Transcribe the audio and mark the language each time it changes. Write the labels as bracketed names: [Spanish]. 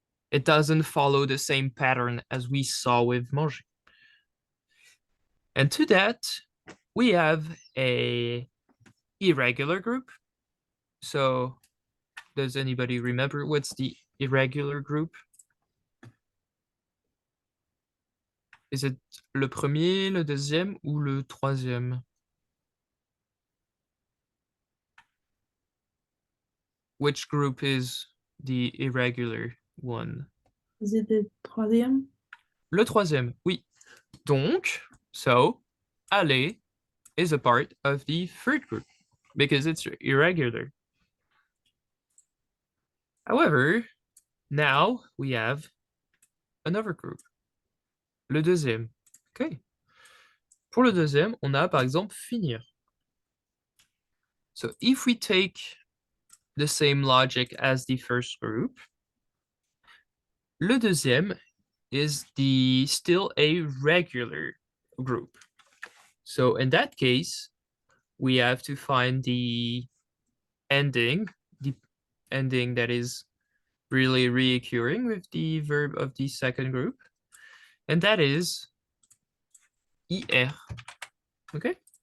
[English] It doesn't follow the same pattern as we saw with manger. And to that, we have a irregular group. So does anybody remember what's the irregular group? Is it [French] le premier, le deuxième ou le troisième? [English] Which group is the irregular one? Is it the troisième? [French] Le troisième, oui. [English] Donc, so aller is a part of the third group. because it's irregular. However, now we have another group. [French] Le deuxième. Okay. Pour le deuxième, on a par exemple finir. [English] So if we take the same logic as the first group, le deuxième is still a regular group. So in that case, we have to find the ending that is really reoccurring with the verb of the second group, and that is IR. Okay?